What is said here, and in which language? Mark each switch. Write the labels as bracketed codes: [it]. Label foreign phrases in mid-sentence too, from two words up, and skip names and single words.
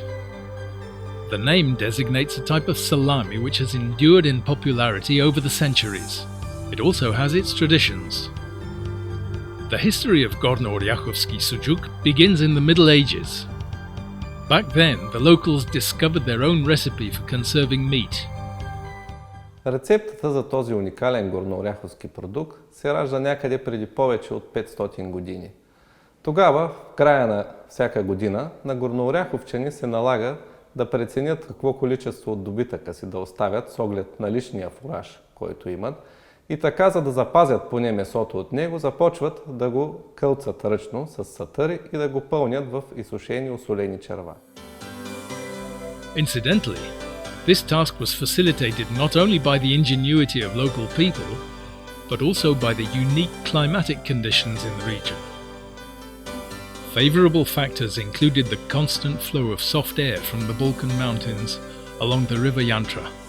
[en] The name designates a type of salami which has endured in popularity over the centuries. It also has its traditions. The history of Gorno-Oryachovsky sujuk begins in the Middle Ages. Back then, the locals discovered their own recipe for conserving meat. [bg] Рецептата за този уникален горнооряховски продукт се ражда някъде преди повече от 500 години. Тогава, в края на всяка година, на горнооряховчани се налага да преценят какво количество от добитъка си да оставят с оглед на личния фураж, който имат, и така, за да запазят поне месото от него, започват да го кълцат ръчно с сатъри и да го пълнят в изсушени осолени черва. [en] Incidentally, this task was facilitated not only by the ingenuity of local people, but also by the unique climatic conditions in the region. Favorable factors included the constant flow of soft air from the Balkan mountains along the river Yantra.